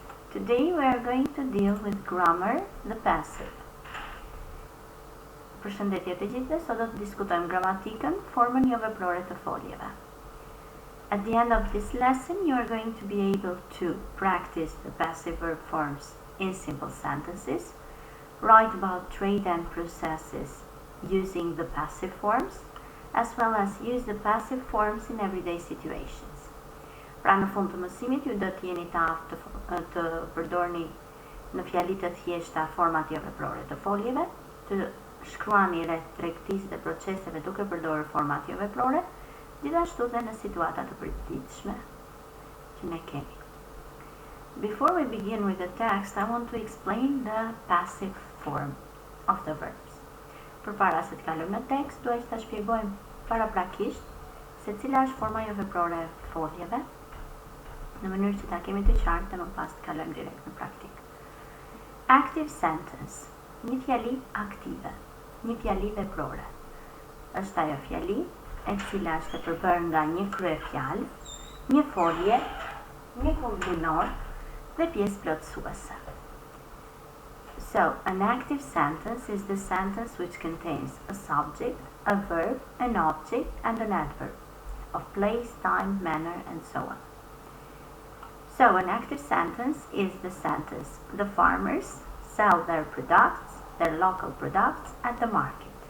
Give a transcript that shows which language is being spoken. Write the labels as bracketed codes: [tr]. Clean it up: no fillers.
[en] Today we are going to deal with grammar, the passive. [sq] Përshëndetje të gjithëve, sot do të diskutojmë gramatikën, formën jo veprore të foljeve. [en] At the end of this lesson, you are going to be able to practice the passive verb forms in simple sentences, write about trade and processes using the passive forms, as well as use the passive forms in everyday situations. [sq] Pra në fund të mësimit ju do të jeni të aftë të përdorni në fjali të thjeshta format jo veprore të foljeve, të shkruani rreth tregtisë dhe proceseve duke përdorur format jo veprore, gjithashtu dhe në situata të përditshme që ne kemi. [en] Before we begin with the text, I want to explain the passive form of the verbs. [sq] Përpara se të kalojmë në tekst, duaj të shpjegojmë paraprakisht se cila është forma jo veprore e foljeve, në mënyrë që ta kemi të qartë dhe më pas të kalojmë direkt në praktik. [en] Active sentence, [sq] një fjali aktive, një fjali veprore. Është ajo fjali e cila është e përbërë nga një kryefjalë, një folje, një kombinor dhe pjesë plotësuese. [en] So, an active sentence is the sentence which contains a subject, a verb, an object, and an adverb of place, time, manner, and so on. So, an active sentence is the sentence: the farmers sell their products, their local products, at the market.